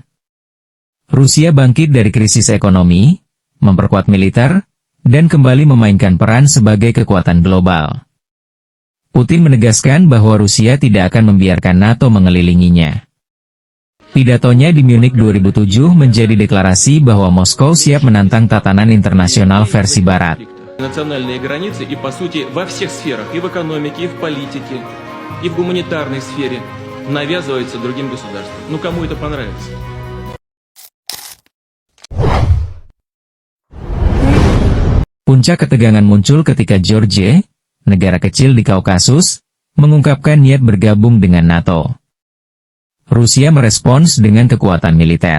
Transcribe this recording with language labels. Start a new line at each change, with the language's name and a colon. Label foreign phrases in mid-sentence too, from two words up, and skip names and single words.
Indonesian: Rusia bangkit dari krisis ekonomi, memperkuat militer, dan kembali memainkan peran sebagai kekuatan global. Putin menegaskan bahwa Rusia tidak akan membiarkan NATO mengelilinginya. Pidatonya di Munich 2007 menjadi deklarasi bahwa Moskow siap menantang tatanan internasional versi Barat.
Russian: Национальные границы и, по сути, во всех сферах, и в экономике, и в политике, и в гуманитарной сфере навязывается другим государствам. Ну, кому это понравится?
Indonesian: Puncak ketegangan muncul ketika Georgia, negara kecil di Kaukasus, mengungkapkan niat bergabung dengan NATO. Rusia merespons dengan kekuatan militer.